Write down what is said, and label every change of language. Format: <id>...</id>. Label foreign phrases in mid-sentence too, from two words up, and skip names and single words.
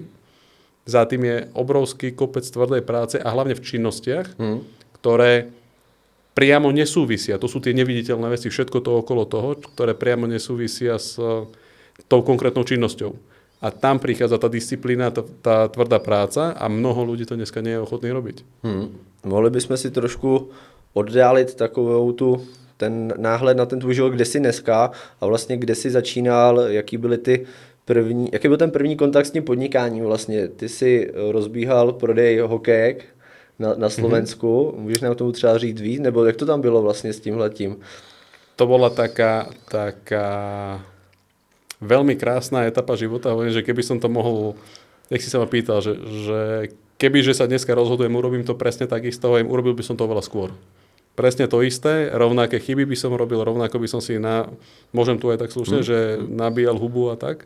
<sk>Za tým je obrovský kopec tvrdej práce a hlavne v činnostiach, ktoré priamo nesúvisia. To sú tie neviditeľné veci, všetko to okolo toho, ktoré priamo nesúvisia s tou konkrétnou činnosťou. A tam prichádza tá disciplína, tá tvrdá práca a mnoho ľudí to dneska nie je ochotný robiť.</sk> <cs>Mohli bychom si trošku oddálit takovou ten náhled na ten tvůj život, kde jsi dneska a vlastně kde jsi začínal, jaký byl ten první kontakt s tím podnikáním vlastně. Ty jsi rozbíhal prodej hokejek na Slovensku, můžeš nám k tomu třeba říct víc, nebo jak to tam bylo vlastně s tímhletím?</cs> <sk>To bola taká veľmi krásna etapa života, hovorím, že keby som to mohol, jak si sa ma pýtal, že kebyže sa dneska rozhodujem, urobím to presne takisto, urobil by som to oveľa skôr. Presne to isté, rovnaké chyby by som robil, rovnako by som si môžem tu aj tak slušne, že nabíjal hubu a tak.</sk>